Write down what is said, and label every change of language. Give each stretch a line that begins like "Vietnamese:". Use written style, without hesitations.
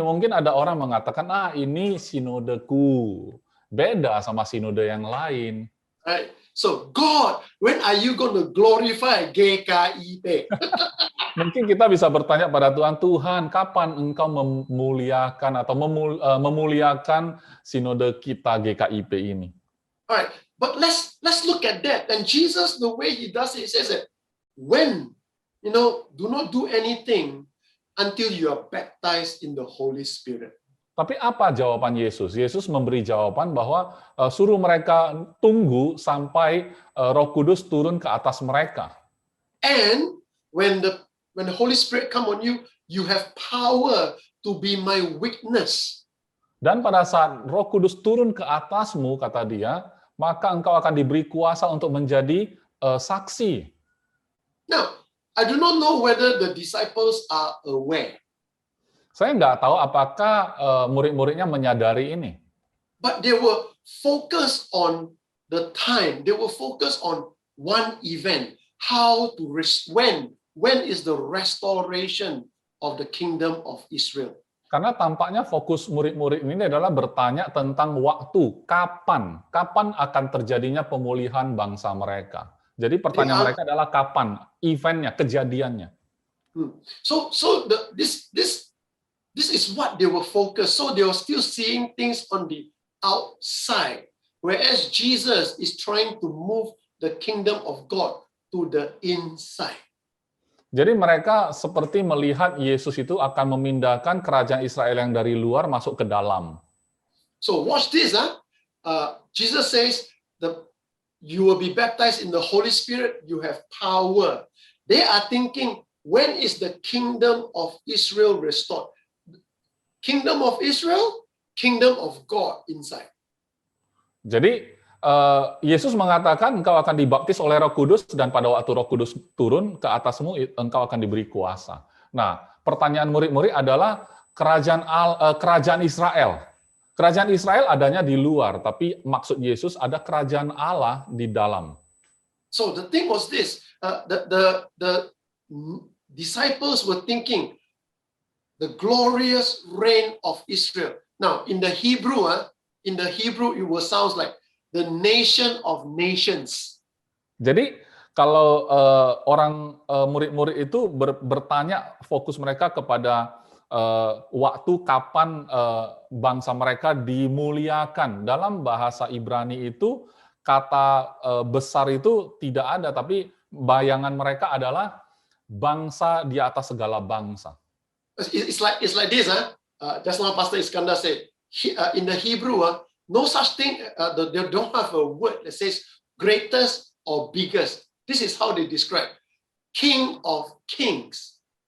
Indonesian: Mungkin ada orang mengatakan, ini sinodeku, beda sama sinode yang lain.
English: Right. So God, when are you going to glorify GKIP?
Indonesian: Mungkin kita bisa bertanya pada Tuhan, Tuhan, kapan Engkau memuliakan atau memuliakan sinode kita GKIP ini?
English: Alright, but let's look at that. And Jesus, the way he does it, he says that when, do not do anything until you are baptized in the Holy Spirit.
Indonesian: Tapi apa jawaban Yesus? Yesus memberi jawaban bahwa suruh mereka tunggu sampai Roh Kudus turun ke atas mereka.
English: And when the Holy Spirit come on you, you have power to be my witness.
Indonesian: Dan pada saat Roh Kudus turun ke atasmu, kata dia, maka engkau akan diberi kuasa untuk menjadi saksi.
English: Now, I do not know whether the disciples are aware,
Indonesian: Saya nggak tahu apakah murid-muridnya menyadari ini.
English: but they were focused on the time. They were focused on one event, how to when is the restoration of the kingdom of Israel.
Indonesian: Karena tampaknya fokus murid-murid ini adalah bertanya tentang waktu, kapan akan terjadinya pemulihan bangsa mereka. Jadi pertanyaan mereka adalah kapan, eventnya, kejadiannya.
English: So this is what they were focused. So they were still seeing things on the outside, whereas Jesus is trying to move the kingdom of God to the inside.
Indonesian: Jadi mereka seperti melihat Yesus itu akan memindahkan kerajaan Israel yang dari luar masuk ke dalam.
English: So watch this, Jesus says you will be baptized in the Holy Spirit, you have power. They are thinking, when is the kingdom of Israel restored? Kingdom of Israel, kingdom of God inside.
Indonesian: Jadi Yesus mengatakan engkau akan dibaptis oleh Roh Kudus dan pada waktu Roh Kudus turun ke atasmu engkau akan diberi kuasa. Nah, pertanyaan murid-murid adalah kerajaan Israel. Kerajaan Israel adanya di luar, tapi maksud Yesus ada kerajaan Allah di dalam.
English: So the thing was this, the disciples were thinking the glorious reign of Israel. Now in the Hebrew it will sound like the nation of nations.
Indonesian: Jadi kalau murid-murid itu bertanya, fokus mereka kepada waktu kapan bangsa mereka dimuliakan. Dalam bahasa Ibrani itu kata besar itu tidak ada, tapi bayangan mereka adalah bangsa di atas segala bangsa.
English: It's like this, just now Pastor Iskandar said, in the Hebrew, no such thing. They don't have a word that says greatest or biggest. This is how they describe King of Kings,